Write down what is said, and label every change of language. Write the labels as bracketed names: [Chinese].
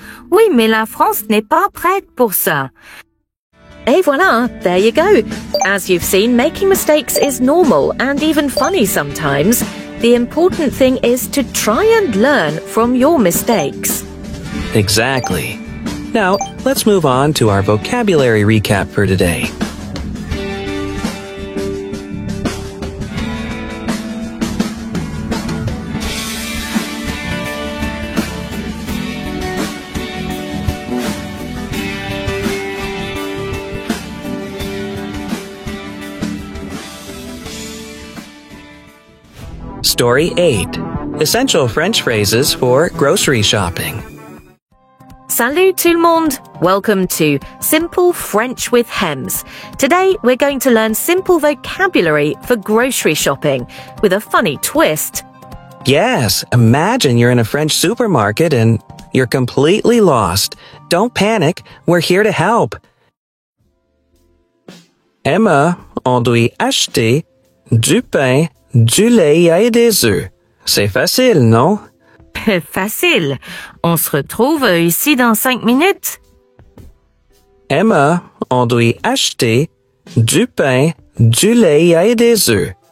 [French] Oui, mais la France n'est pas prête pour ça. Et voilà, [English] there you go. As you've seen, making mistakes is normal and even funny sometimes. The important thing is to try and learn from your mistakes. Exactly. Now, let's move on to our vocabulary recap for today. Story 8. Essential French phrases for grocery shopping. [French] Salut tout le monde! [English] Welcome to Simple French with Hems. Today we're going to learn simple vocabulary for grocery shopping with a funny twist. Yes, imagine you're in a French supermarket and you're completely lost. Don't panic, we're here to help. [French] Emma, on doit acheter du pain, du lait et des œufs. C'est facile, non? Facile. On se retrouve ici dans 5 minutes. Emma, on doit acheter du pain, du lait et des œufs.